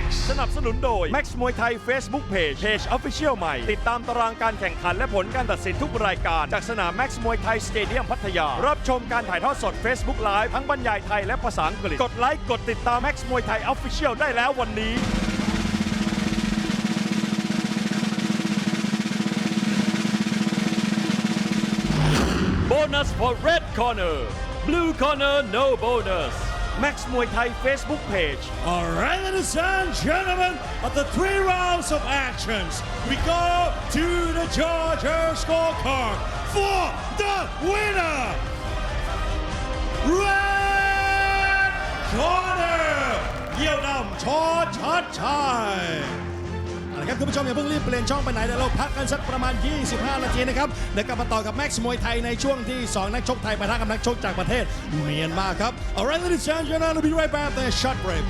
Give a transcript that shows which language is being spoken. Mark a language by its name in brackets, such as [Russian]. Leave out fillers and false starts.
[Thai] สนับสนุนโดย Max มวยไทย Facebook Page Official ใหม่ติดตามตารางการแข่งขันและผลการตัดสินทุกรายการจากสนาม Max มวยไทยสเตเดียมพัทยารับชมการถ่ายทอดสด Facebook Live ทั้งบรรยายไทยและภาษาอังกฤษกดไลค์กดติดตาม Max มวยไทย Official ได้แล้ววันนี้ [English] Bonus for red corner blue corner no bonus [Thai] Max มวยไทย Facebook Page [English] All right, ladies and gentlemen, after 3 rounds of actions, we go to the judges' scorecard for the winner. Red corner, [Thai] Yodam ชอชัดชัยเอาละครับคุณผู้ชมอย่าเพิ่งรีบเปลี่ยนช่องไปไหนเดี๋ยวเราพักกันสักประมาณ 25 นาทีนะครับเดี๋ยวกลับมาต่อกับแม็กซ์มวยไทยในช่วงที่ 2 นักชกไทยปะทะกับนักชกจากประเทศเมียนมาครับ [English] Alright, ladies and gentlemen, we'll be right back after a short break.